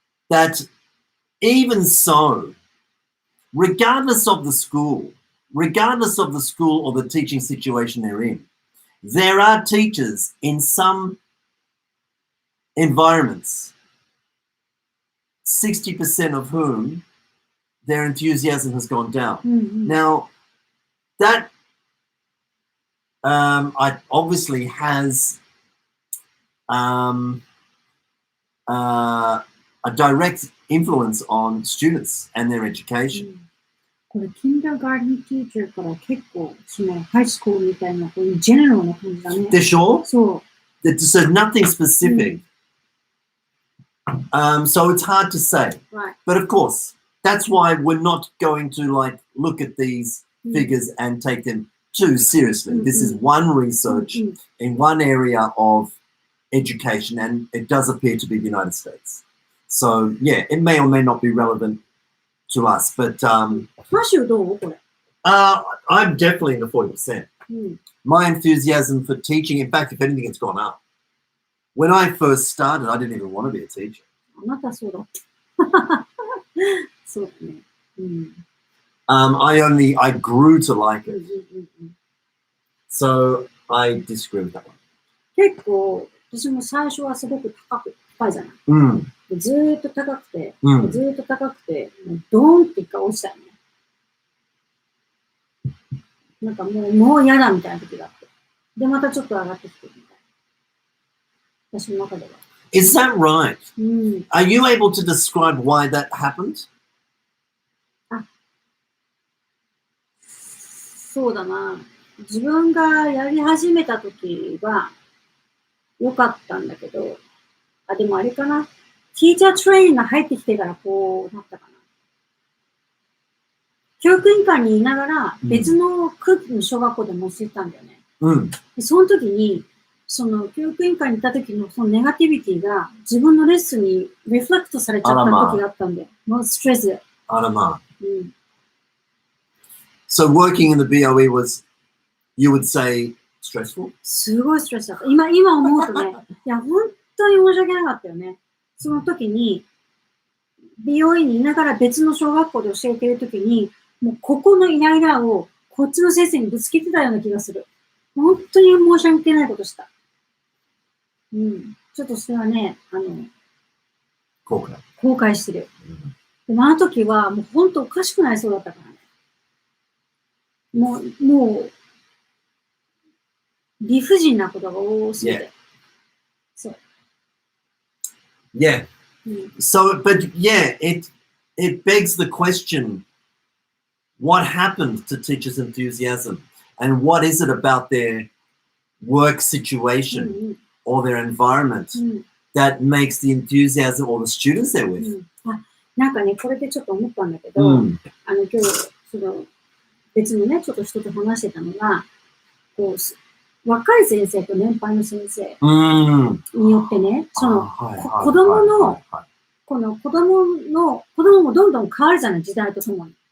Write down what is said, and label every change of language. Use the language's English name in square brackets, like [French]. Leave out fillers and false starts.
[English] That even so, regardless of the school or the teaching situation they're in, there are teachers in some environments, 60% of whom their enthusiasm has gone down. Now, that obviously has a direct influence on students and their education. [Japanese] これ、kindergarten teacher から結構、その、ハイスクールみたいな、こういうジェネラルな感じだね。でしょ? そう。 [English] So nothing specific. So it's hard to say. Right. But of course, that's why we're not going to look at these figures and take them too seriously. This is one research in one area of education, and it does appear to be the United States. So yeah, it may or may not be relevant to us, but I'm definitely in the 40%. My enthusiasm for teaching, in fact, if anything, it's gone up. When I first started, I didn't even want to be a teacher. [Japanese] あなたそうだった。そうだね。 [English] I grew to like it. So I disagree with that one. [Japanese] 結構、私も最初はすごく高いじゃない。ずーっと高くて、ずーっと高くて、ドーンって一回落ちたよね。なんかもう嫌だみたいな時があって。で、またちょっと上がってきてるみたいな。私の中では。 [English] Is that right? Are you able to describe why that happened? [Japanese] そうだな。自分がやり始めた時は良かったんだけど、でもあれかな。ティーチャートレインが入ってきてからこうなったかな。教育委員会にいながら別の区の小学校でも教えたんだよね。でその時に、その教育委員会に行った時のそのネガティビティが自分のレッスンにリフレクトされちゃった時があったんだよ。もうストレスで。 [English] So working in the BOE was, you would say, stressful? [Japanese] すごいストレスだった。今思うとね、いや、本当に申し訳なかったよね。その時に、BOE にいながら別の小学校で教えている時に、もうここのイライラをこっちの先生にぶつけてたような気がする。本当に申し訳ないことした。ちょっとそれはね、後悔してる。でもあの時はもう本当おかしくなりそうだったからね。もう、理不尽なことが多すぎて。そう。 [English] Yeah. So, but yeah, it begs the question, what happened to teachers' enthusiasm? And what is it about their work situation or their environment that makes the enthusiasm or the students they're with? [Japanese] なんかね、これでちょっと思ったんだけど、今日、その、別のね、ちょっと人と話してたのが、こう、若い先生と年配の先生によってね、その、子供の、この子供もどんどん変わるじゃない、時代とともに。